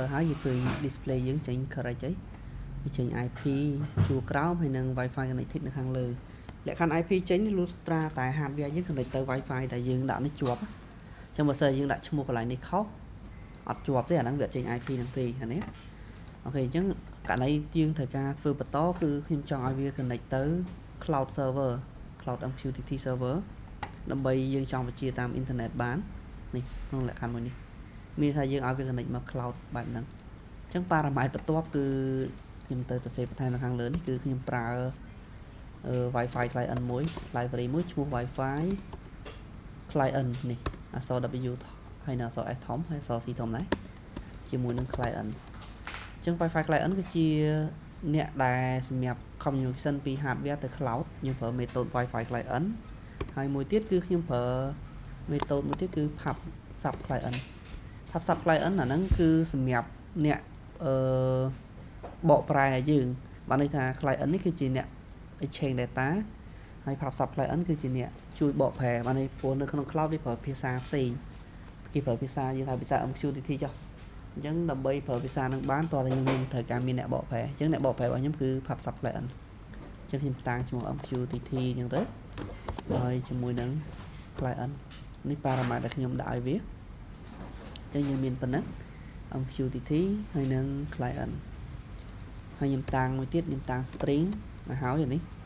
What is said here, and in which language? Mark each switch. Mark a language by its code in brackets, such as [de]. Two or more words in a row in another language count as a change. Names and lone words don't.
[km] ហើយយើងឃើញ display យើងចេញ correct ហើយវាចេញ IP ជួរក្រោមហើយនឹង [en] Wi-Fi connected [km] នៅខាងលើលក្ខខណ្ឌ IP ចេញលុះត្រាតែ hardware យើង connect ទៅ Wi-Fi ដែលយើងដាក់នេះជាប់អញ្ចឹងបើសិនយើងដាក់ឈ្មោះកន្លែងនេះខុសអត់ជាប់ទេអាហ្នឹងវាចេញ IP ហ្នឹងទេអានេះអូខេអញ្ចឹងករណីយើងត្រូវការធ្វើបន្តគឺខ្ញុំចង់ឲ្យវា connect ទៅ [en] cloud server cloud MQTT server [km] ដើម្បីយើងចង់បញ្ជាតាម internet បាននេះក្នុងលក្ខខណ្ឌមួយនេះមានថាយើងឲ្យវា connect មក cloud បែបហ្នឹងអញ្ចឹង parameter បន្ទាប់គឺខ្ញុំទៅសេបន្ថែមនៅខាងលើនេះគឺខ្ញុំប្រើ [en] Wi-Fi client [km] មួយ library មួយឈ្មោះ [en] Wi-Fi client [km] នេះអក្សរ W ហើយនៅអក្សរ S ធំហើយអក្សរ C ធំដែរជាមួយនឹង client អញ្ចឹង [en] Wi-Fi client [km] គឺជាអ្នកដែលសម្រាប់ communication ពី hardware ទៅ cloud យើងប្រើ [en] method Wi-Fi [km] client ហើយមួយទៀតគឺខ្ញុំប្រើ method មួយទៀតគឺ [en] pub sub client pub sub client [km] អាហ្នឹងគឺសម្រាប់អ្នកបកប្រែឲ្យយើងបានន័យថា client នេះ គឺជាអ្នក [en] exchange data [km] ហើយ [en] pub sub client [km] គឺជាអ្នកជួយបកប្រែបានន័យព្រោះនៅក្នុង cloud វាប្រើភាសា ផ្សេងគេប្រើភាសាយើងហៅភាសា MQTT ចុះអញ្ចឹងដើម្បីប្រើភាសានឹងបានតើយើងមានត្រូវការមានអ្នកបកប្រែអញ្ចឹងអ្នកបកប្រែរបស់ខ្ញុំគឺ [en] pub sub client [km] អញ្ចឹងខ្ញុំតាំងឈ្មោះ MQTT អញ្ចឹងទៅហើយជាមួយនឹង client នេះ parameter ដែលខ្ញុំដាក់ឲ្យវាអញ្ចឹងយើងមានប៉ុណ្ណឹង MQTT ហើយនឹង client ហើយខ្ញុំតាំងមួយទៀតខ្ញុំតាំង string មកហើយនេះ